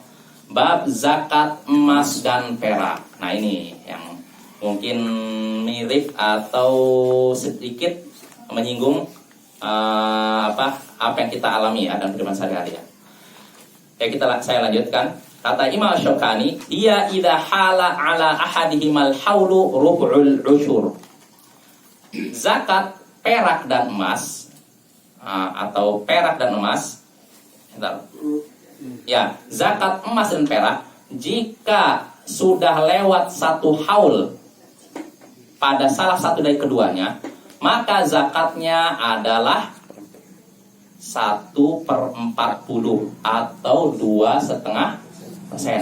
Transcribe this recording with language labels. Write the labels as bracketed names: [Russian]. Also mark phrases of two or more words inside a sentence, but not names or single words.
[Indonesian] Bab zakat emas dan perak. Nah, ini yang mungkin mirip atau sedikit menyinggung apa yang kita alami ya dalam kehidupan sehari-hari ya. Saya lanjutkan. Kata Imam Syaukani, dia [Arabic] إذا حال على أحدهما الحول ربع العشر. [Indonesian] Zakat perak dan emas atau perak dan emas. Ya, zakat emas dan perak jika sudah lewat 1 haul pada salah satu dari keduanya, maka zakatnya adalah 1/40 atau 2,5%.